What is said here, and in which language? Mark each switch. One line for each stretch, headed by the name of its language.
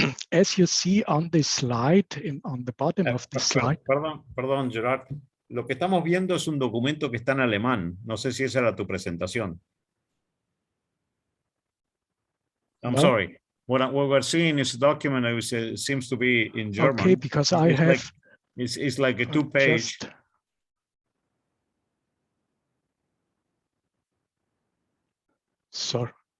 English: As you see on this slide, on the bottom of this slide.
Spanish: Perdón, Gerard. Lo que estamos viendo es un documento que está en alemán. No sé si esa era tu presentación.
English: I'm sorry. What we're seeing is a document that seems to be in German. Okay, because I have. It's like a two-page. Sorry.